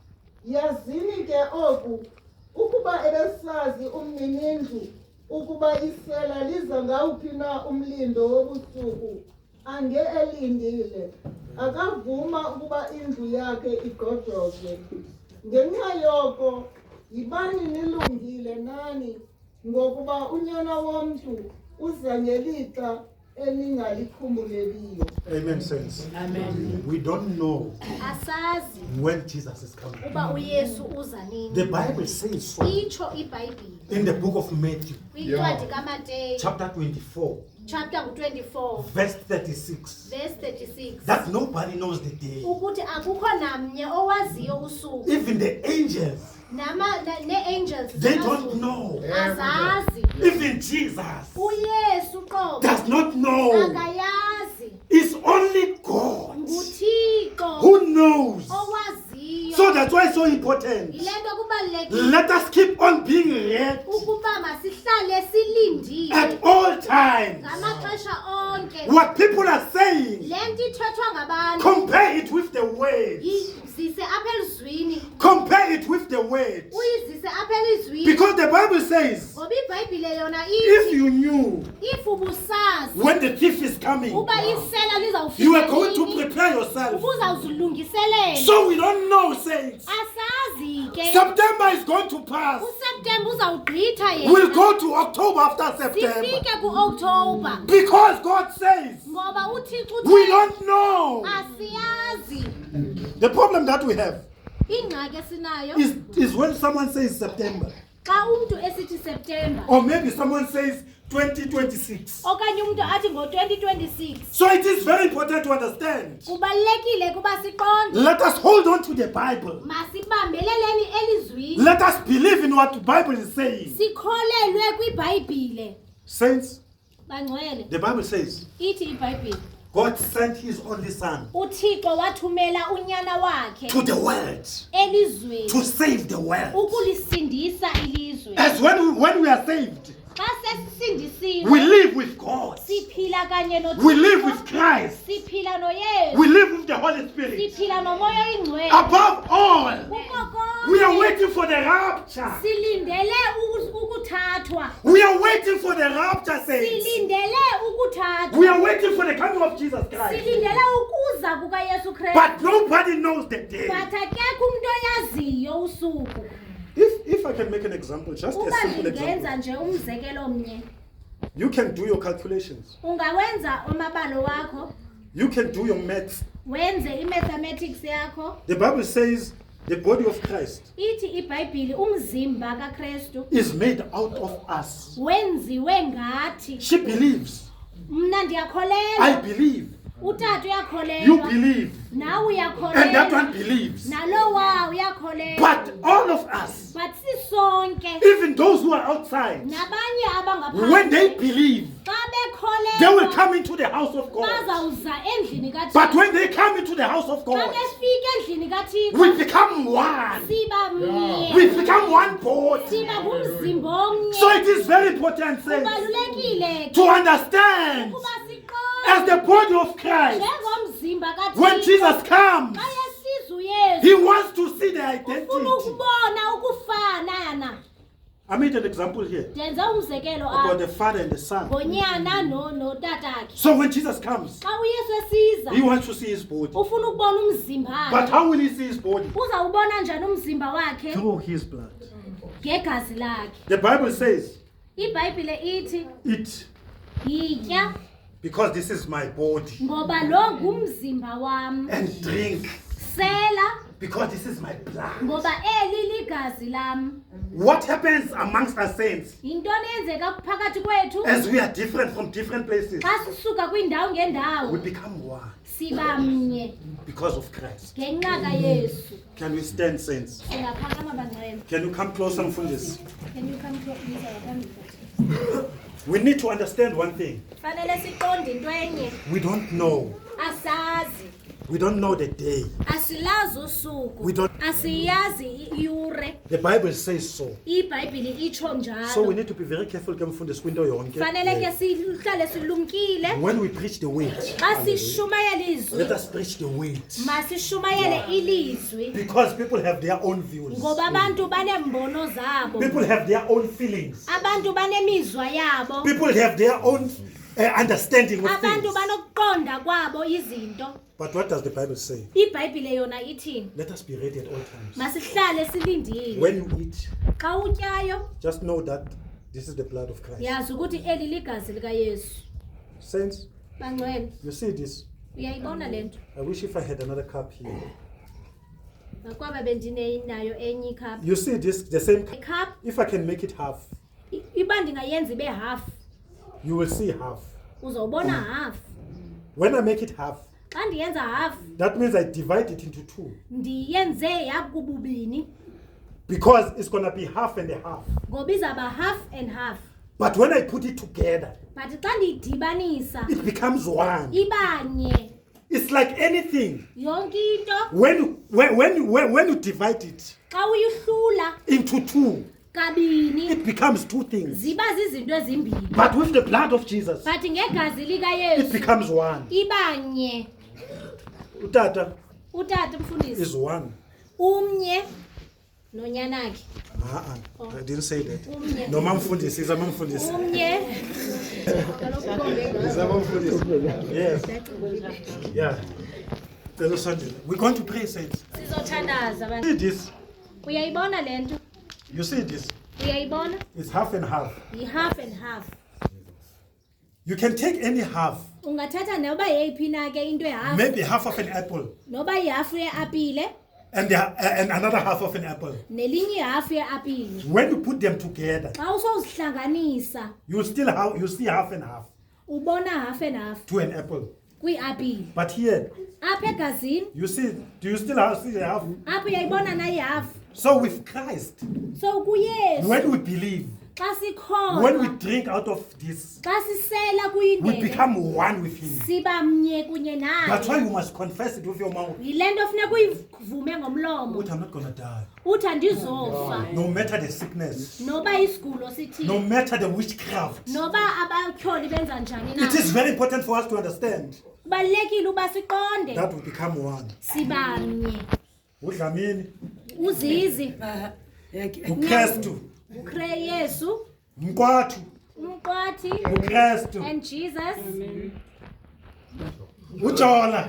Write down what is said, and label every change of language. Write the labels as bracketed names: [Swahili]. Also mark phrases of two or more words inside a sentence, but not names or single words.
[Xhosa] Yazini ke oku ukuba ebesazi umninindlu ukuba isela liza ngawuphi na umlindo wobusuku ange elindile akavuma ukuba indlu yakhe igodozwe. Ngenxa yoko yibani nilungile nani ngokuba unyana womntu uza ngelixa eningalikhumbuleliyo. [English] Amen, saints. Amen. We don't know [Xhosa] Asazi [English] when Jesus is coming. [Xhosa] uba uYesu uza [English] The [Xhosa] nini. [English] Bible says so [Xhosa] Itsho iBhayibhile [English] in the book of Matthew, [Xhosa] kwincwadi kaMateyu [English] chapter 24, [Xhosa] chapter ngu-24 [English] verse 36, [Xhosa] verse 36 [English] that nobody knows the day. [Xhosa] ukuthi akukho namnye owaziyo usuku [English] Even the angels, [Xhosa] nee-angels [English] they don't know. [Xhosa] azazi. [English] Even Jesus [Xhosa] uYesu qobo [English] does not know. [Xhosa] akayazi. [English] It's only God [Xhosa] nguThixo [English] who knows. [Xhosa] owaziyo. [English] So that's why it's so important. [Xhosa] yile nto kubalulekile [English] Let us keep on being ready [Xhosa] ukuba masihlale silindile [English] at all times. [Xhosa] ngamaxesha onke. [English] What people are saying, [Xhosa] Le nto ithethwa ngabantu [English] compare it with the word. [Xhosa] uyizise apha elizwini, [English] Compare it with the word. [Xhosa] uyizise apha elizwini. [English] Because the Bible says, [Xhosa] Ngoba iBhayibhile yona [English] if [Xhosa] ithi [English] you knew [Xhosa] if ubusazi [English] when the thief is coming, [Xhosa] uba isela lizawufika [English] you are going to [Xhosa] nini, [English] prepare yourself. [Xhosa] ubuzawuzilungiselela. [English] So we don't know, saints. [Xhosa] Asazi ke [English] September is going to pass. [Xhosa] uSeptemba uzawugqitha [English] We'll [Xhosa] yena. [English] go to October after September. [Xhosa] Sifike kuOctober [English] Because God says, [Xhosa] ngoba uThixo [English] we [Xhosa] uthe [English] don't know. [Xhosa] asiyazi. [English] The problem that we have [Xhosa] Ingxaki esinayo [English] is when someone says September, [Xhosa] xa umuntu esithi September [English] or maybe someone says 2026. [Xhosa] okanye umuntu athi ngo-2026. [English] So it is very important to understand. [Xhosa] Kubalulekile kuba siqonde [English] Let us hold on to the Bible. [Xhosa] masibambeleleni elizwini, [English] Let us believe in what the Bible is saying. [Xhosa] sikholelwe kwiBhayibhile. [English] Saints, [Xhosa] Bangcwele [English] the Bible says, [Xhosa] ithi iBhayibhile [English] God sent his only son [Xhosa] uThixo wathumela unyana wakhe [English] to the world [Xhosa] elizweni [English] to save the world. [Xhosa] ukulisindisa ilizwe. [English] As when we are saved, [Xhosa] Xa sesisindisiwe [English] we live with God. [Xhosa] siphila kanye [English] We live [Xhosa] noThixo, [English] with Christ. [Xhosa] siphila noYesu, [English] We live with the Holy Spirit. [Xhosa] siphila nomoya oyingcwele. [English] Above all, [Xhosa] Kuko [English] we are [Xhosa] konke [English] waiting for the rapture. [Xhosa] silindele ukuthathwa, [English] We are waiting for the rapture, saints. [Xhosa] silindele ukuthathwa, [English] We are waiting for the coming of Jesus Christ. [Xhosa] silindele ukuza kukaYesu Kristu. [English] But nobody knows the day. [Xhosa] But akekho umuntu oyaziyo usuku. [English] If I can make an example, just a [Xhosa] Uba [English] simple [Xhosa] ndingenza [English] example, [Xhosa] nje umzekelo omnye, [English] you can do your calculations. [Xhosa] ungawenza amabalo wakho, [English] You can do your maths. [Xhosa] wenze i-mathematics yakho. [English] The Bible says the body of Christ [Xhosa] Ithi iBhayibhile umzimba kaKristu [English] is made out of us. [Xhosa] wenziwe ngathi. [English] She believes. [Xhosa] Mna [English] I [Xhosa] ndiyakholelwa, [English] believe. [Xhosa] utata [English] You [Xhosa] uyakholelwa, [English] believe. [Xhosa] nawe [English] And that [Xhosa] uyakholelwa, [English] one believes. [Xhosa] nalowa uyakholelwa. [English] But all of us, [Xhosa] But sisonke [English] even those who are outside, [Xhosa] nabanye [English] when they [Xhosa] abangaphandle [English] believe, [Xhosa] xa [English] they will [Xhosa] bekholelwa [English] come into the house of God. [Xhosa] bazawuza endlini [English] But [Xhosa] kaThixo. [English] when they come into the house of [Xhosa] Xa [English] God, [Xhosa] befika endlini kaThixo [English] we become one. [Xhosa] siba mnye, [English] We become one body. [Xhosa] siba ngumzimba omnye. [English] So it is very important, saints, [Xhosa] Kubalulekile [English] to understand [Xhosa] ukuba [English] as the [Xhosa] siqonde [English] body of Christ, [Xhosa] njengomzimba [English] when [Xhosa] kaThixo. [English] Jesus comes, [Xhosa] Xa yesiza uYesu [English] he wants to see the [Xhosa] ufuna [English] identity. [Xhosa] ukubona ukufanana. [English] I made an example here [Xhosa] Ndenze umzekelo [English] about the [Xhosa] apha [English] father and the son. [Xhosa] ngonyana notatakhe. [English] So when Jesus comes, [Xhosa] Xa uYesu esiza [English] he wants to see his body. [Xhosa] ufuna ukubona umzimba [English] But [Xhosa] wakhe. [English] how will he see his body? [Xhosa] Uzawubona njani umzimba wakhe? [English] Through his blood. [Xhosa] Ngegazi lakhe. [English] The Bible says, [Xhosa] iBhayibhile ithi [English] eat, [Xhosa] yitya [English] because this is my body, [Xhosa] ngoba lo ngumzimba wam, [English] and drink, [Xhosa] sela [English] because this is my blood. [Xhosa] ngoba eli ligazi lam. [English] What happens amongst us saints [Xhosa] Yintoni eyenzeka phakathi kwethu [English] as we are different from different places? [Xhosa] xa sisuka kwiindawo [English] We [Xhosa] ngeendawo [English] become one [Xhosa] siba mnye [English] because of Christ. [Xhosa] ngenxa kaYesu. [English] Can we stand, saints? [Xhosa] Singaphakama bangcwele. [English] Can you come closer, Mfundisi? Can you come to Lisa yaphambili? We need to understand one thing. [Xhosa] Fanele siqonde into enye, [English] We don't know [Xhosa] asazi [English] We don't know the day. [Xhosa] asilazi usuku, [English] We don't. [Xhosa] asiyazi iure. [English] The Bible says so. [Xhosa] iBhayibheli itsho [English] So we [Xhosa] njalo. [English] need to be very careful [Xhosa] ke mfundisi kwinto yonke. Fanele ke sihlale silumkile [English] When we preach the word, [Xhosa] xa sishumayela izwi, [English] let us preach the word. [Xhosa] masishumayele ilizwi, [English] Because people have their own views. [Xhosa] ngoba abantu banembono zabo, [English] People have their own feelings. [Xhosa] abantu banemizwa yabo, [English] People have their own understanding of [Xhosa] abantu [English] things. [Xhosa] banokuqonda kwabo izinto. [English] But what does the Bible say? [Xhosa] iBhayibhile yona ithini? [English] Let us be ready at all times. [Xhosa] Masihlale silindile. [English] When you eat, [Xhosa] Xa utyayo, [English] just know that this is the blood of Christ. [Xhosa] yazi ukuthi eli ligazi likaYesu. [English] Saints, [Xhosa] Bangcwele, [English] you see this? [Xhosa] uyayibona lento? [English] I wish if I had another cup here. [Xhosa] Nakwaba bendinayo enye icup. [English] You see this, the same cup? [Xhosa] Icup [English] If I can make it half, [Xhosa] iba ndingayenza ibe half, [English] you will see half. [Xhosa] uzawubona half. [English] When I make it half, [Xhosa] Xa ndiyenza half, [English] that means I divide it into two. [Xhosa] ndiyenze yakububini, [English] Because it's going to be half and a half. [Xhosa] ngoba izaba [English] half and half. But when I put it together, [Xhosa] But xa ndiyidibanisa, [English] it becomes one. [Xhosa] ibanye. [English] It's like anything. [Xhosa] Yonke into [English] When you divide it [Xhosa] xa uyihlula [English] into two, [Xhosa] kabini, [English] it becomes two things. [Xhosa] ziba zizinto ezimbini. [English] But with the blood of Jesus, [Xhosa] But ngegazi [English] it [Xhosa] likaYesu [English] becomes one. [Xhosa] ibanye. Utata Utata [English] is [Xhosa] mfundisi [English] one. [Xhosa] umnye nonyanakhe, [English] I didn't say that. [Xhosa] umnye [English] No, Mamfundisi is a Mamfundisi. [Xhosa] umnye. [English] Is a Mamfundisi. Yes. Yeah. Tell us something. We're going to pray, saints. [Xhosa] Sizothandaza abantu. [English] See this? [Xhosa] Uyayibona lento? [English] You see this? [Xhosa] Uyayibona? [English] It's half and half. Yi-half and half. You can take any half, [Xhosa] Ungathatha noba yeyiphi na ke into ehalf, [English] maybe half of an apple, [Xhosa] noba yihafu ye-apile [English] and another half of an apple. [Xhosa] nelinye ihafu ye-apile. [English] When you put them together, [Xhosa] Xa usozihlanganisa [English] you see half and half ubona half and half to an apple. [Xhosa] kwi-apile. [English] But here, [Xhosa] Apha egazini, [English] you see, do you still see the half? [Xhosa] apha uyayibona na ihafu. [English] So with Christ, [Xhosa] So kuYesu [English] when we believe, [Xhosa] xa [English] when we [Xhosa] sikholwa, [English] drink out of this, [Xhosa] xa sisela [English] we [Xhosa] kuyindebe, [English] become one with Him. [Xhosa] siba mnye kunye [English] That's why [Xhosa] naye. [English] you must confess it with your mouth. [Xhosa] Yile nto funeka uyivume ngomlomo, [English] But I'm not going to die. [Xhosa] uthi andizofa. [English] No matter the sickness, [Xhosa] Noba isigulo [English] no [Xhosa] sithini, [English] matter the witchcraft. [Xhosa] noba abatyholi benza njani na, [English] It is very important for us to understand [Xhosa] kubalulekile uba siqonde [English] that we become one. [Xhosa] siba mnye. Udlamini, Uzizi, uKristu, Yesu, Mkwathu, uMqwathi, uKristu, [English] and Jesus, [Xhosa] uJola,